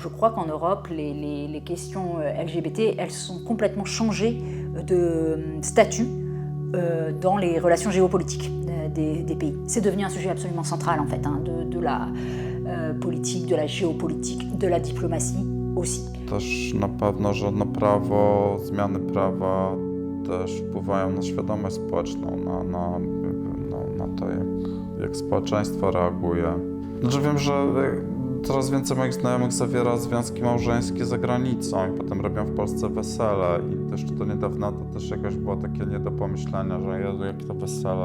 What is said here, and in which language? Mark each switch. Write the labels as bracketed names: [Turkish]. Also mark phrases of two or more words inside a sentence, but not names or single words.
[French] Je crois qu'en Europe, les questions LGBT, elles sont complètement changées de statut dans les relations géopolitiques des pays. C'est devenu un sujet absolument central en fait, de la politique, de la géopolitique, de la diplomatie aussi. [Polish] Też na pewno, że zmiany prawa też wpływają na świadomość społeczną, na to, jak społeczeństwo reaguje. Znaczy wiem, że coraz więcej moich znajomych zawiera związki małżeńskie za granicą i potem robią w Polsce wesele i też do niedawna to też jakoś było takie nie do pomyślenia, że Jezu, jakie to wesele.